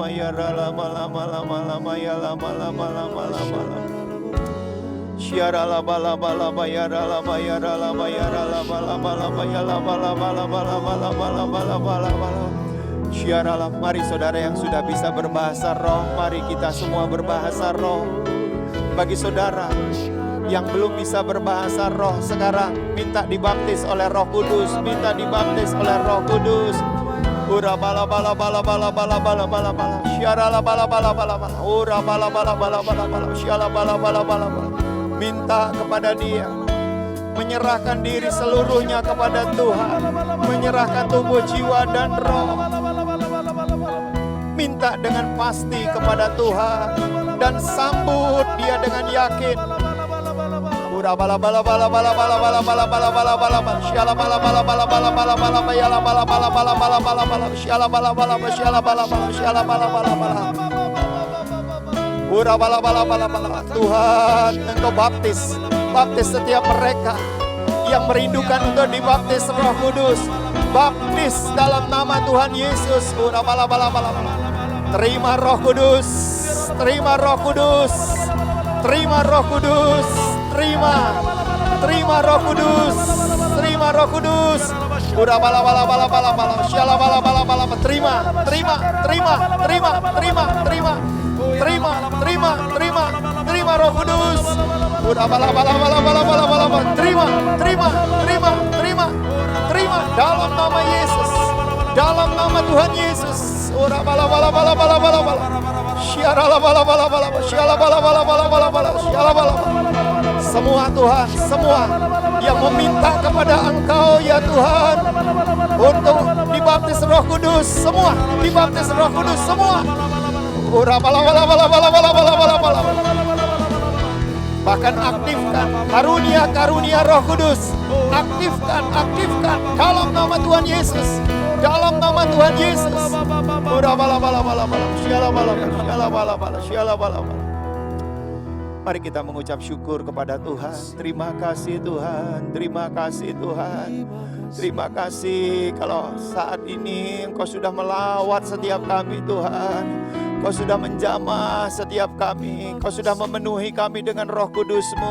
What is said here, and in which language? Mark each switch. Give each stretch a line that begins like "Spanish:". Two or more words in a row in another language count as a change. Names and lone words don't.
Indonesian: yara lama lama lama lama ya lama lama lama lama lama. Syara lama lama lama yara lama yara lama yara lama lama lama ya lama lama lama lama lama lama lama lama. Syara lama. Mari saudara yang sudah bisa berbahasa roh, mari kita semua berbahasa roh. Bagi saudara yang belum bisa berbahasa roh sekarang, minta dibaptis oleh Roh Kudus, minta dibaptis oleh Roh Kudus. Ura bala bala bala bala bala bala bala bala. Syara la bala bala bala bala. Ura bala bala bala bala bala. Syala bala bala bala bala. Minta kepada Dia, menyerahkan diri seluruhnya kepada Tuhan, menyerahkan tubuh, jiwa dan roh. Minta dengan pasti kepada Tuhan dan sambut Dia dengan yakin. Ura bala bala bala bala bala bala bala bala bala bala bala. Syala bala bala bala bala bala bala bala yala bala bala bala bala bala bala. Syala bala bala bala syala bala bala syala bala bala bala. Ura bala bala bala bala. Tuhan, Engkau baptis setiap mereka yang merindukan untuk dibaptis Roh Kudus. Baptis dalam nama Tuhan Yesus. Ura bala bala bala bala. Terima Roh Kudus, terima Roh Kudus, terima Roh Kudus, terima Roh Kudus, terima Roh Kudus. Udah bala bala bala bala bala, syala bala bala bala, terima Roh Kudus. Udah bala bala bala bala bala bala, terima dalam nama Yesus, dalam nama Tuhan Yesus. Ora bala bala bala bala bala bala. Syara la bala bala bala, syala bala bala bala bala bala, syala bala. Semua Tuhan, semua yang meminta kepada Engkau ya Tuhan untuk dibaptis Roh Kudus, semua dibaptis Roh Kudus semua. Ora bala bala bala bala bala bala bala bala. Bahkan aktifkan karunia Roh Kudus. Aktifkan dalam nama Tuhan Yesus. Dalam nama Tuhan Yesus. Ora bala bala bala bala. Syala bala bala, syala bala bala, syala bala bala. Mari kita mengucap syukur kepada Tuhan. Terima kasih Tuhan, terima kasih Tuhan. Terima kasih kalau saat ini Engkau sudah melawat setiap kami Tuhan. Engkau sudah menjamah setiap kami. Engkau sudah memenuhi kami dengan Roh Kudus-Mu.